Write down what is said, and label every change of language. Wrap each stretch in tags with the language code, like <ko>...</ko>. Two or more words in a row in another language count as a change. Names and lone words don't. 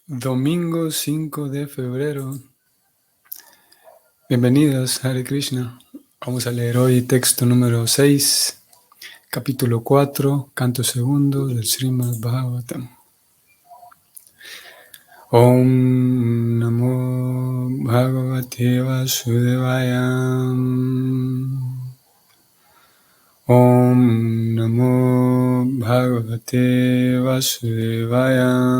<es>Domingo 5 de febrero. Bienvenidos,</es> <sa>Hare Krishna.</sa> <es>Vamos a leer hoy texto número 6, capítulo 4, canto segundo del Srimad Bhagavatam.</es> <sa>Om Namo Bhagavate Vasudevaya. Om Namo Bhagavate Vasudevaya.</sa>